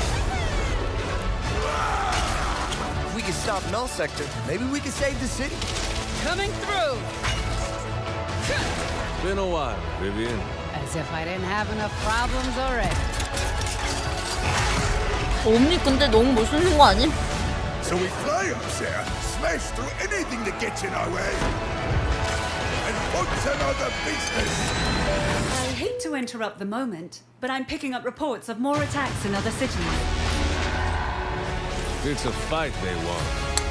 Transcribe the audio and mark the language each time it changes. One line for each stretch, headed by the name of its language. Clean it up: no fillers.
English: If we can stop Null Sector, maybe we can save the city. Coming through! Been a while, Vivian. As if I didn't have enough problems already.
Korean: 옴니 근데 너무 멋있는 거 아님?
English: So we fly up there, smash through anything that gets in our way, and what's another business? I hate to interrupt the moment, but I'm picking up reports of more attacks in other cities. It's a fight they want.